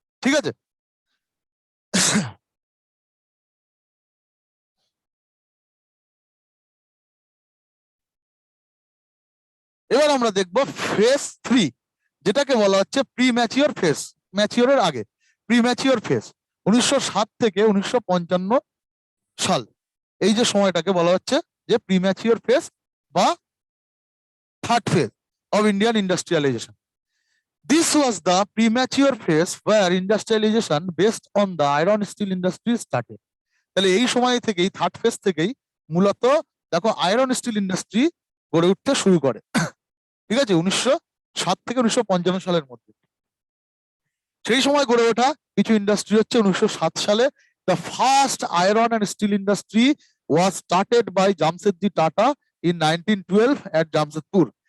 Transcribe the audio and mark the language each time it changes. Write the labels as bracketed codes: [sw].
[bn] ঠিক আছে, এবার আমরা দেখব ফেজ 3, যেটাকে বলা হচ্ছে প্রি ম্যাচিওর ফেজ। ম্যাচিওরের আগে প্রি ম্যাচিওর ফেজ 1907 থেকে 1955 সাল, এই যে সময়টাকে বলা হচ্ছে যে প্রি ম্যাচিওর ফেজ বা third phase of Indian industrialisation. [en] This was the premature phase where industrialization based on the iron steel industry started. [bn] তাহলে এই সময় থেকেই, থার্ড ফেজ থেকেই মূলত দেখো আয়রন স্টিল ইন্ডাস্ট্রি গড়ে উঠতে শুরু করে। ঠিক আছে, 1907 থেকে 1955 সালের মধ্যে। সেই সময় গড়ে ওঠা কিছু ইন্ডাস্ট্রি হচ্ছে 1907 সালে [en] The first iron and steel industry was started by Jamshedji Tata in 1912 at Jamshedpur.